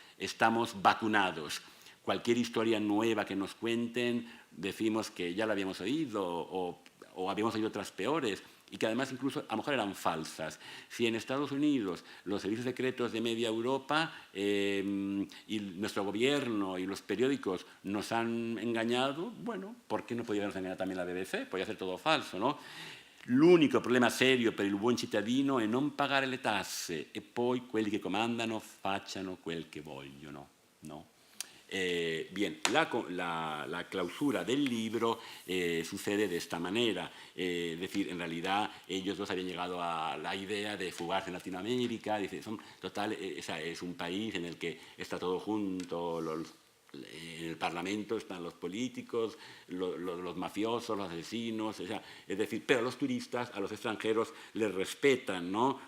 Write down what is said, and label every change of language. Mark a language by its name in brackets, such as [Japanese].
[Spanish] Estamos vacunados. Cualquier historia nueva que nos cuenten, decimos que ya la habíamos oído o habíamos oído otras peores y que además incluso a lo mejor eran falsas. Si en Estados Unidos los servicios secretos de media Europa y nuestro gobierno y los periódicos nos han engañado, bueno, ¿por qué no podíamos engañar también la BBC? Podía ser todo falso, no? [Italian] L'unico problema serio per il buon cittadino è non pagare le tasse e poi quelli che comandano facciano quel che vogliono, no? [Spanish] Bien, la clausura del libro sucede de esta manera, es decir, en realidad ellos dos habían llegado a la idea de fugarse en Latinoamérica, dice, es un país en el que está todo junto, en el Parlamento están los políticos, los mafiosos, los asesinos, es decir, pero a los turistas, a los extranjeros les respetan, ¿no?